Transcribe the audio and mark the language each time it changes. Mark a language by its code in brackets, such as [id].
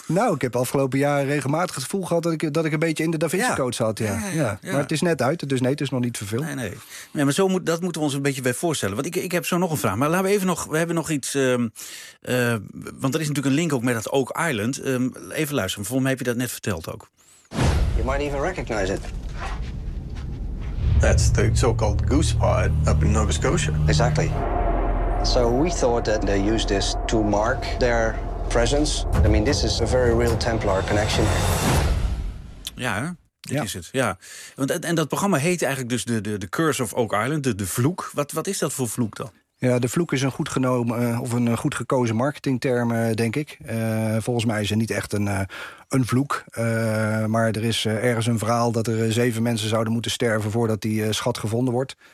[nl] Nou, ik heb afgelopen jaar regelmatig het gevoel gehad dat ik een beetje in de Da Vinci-code zat. Ja. Ja. Maar het is net uit, dus nee, het is nog niet verfilmd. Nee. Maar dat moeten we ons een beetje bij voorstellen. Want ik heb zo nog een vraag. Maar laten we even nog. We hebben nog iets. Want er is natuurlijk een link ook met dat Oak Island. Even luisteren. Volgens mij heb je dat net verteld ook. [en] You might even recognize it. That's the so-called goose pod up in Nova Scotia. Exactly. So we thought that they used this to mark their presence. I mean, this is a very real Templar connection. [nl] Ja, hè? Dit is het. Ja. Want, en dat programma heet eigenlijk dus de Curse of Oak Island, de vloek. Wat is dat voor vloek dan? Ja, de vloek is een goed genomen of een goed gekozen marketingterm, denk ik. Volgens mij is het niet echt een vloek. Maar er is ergens een verhaal dat er 7 mensen zouden moeten sterven voordat die schat gevonden wordt.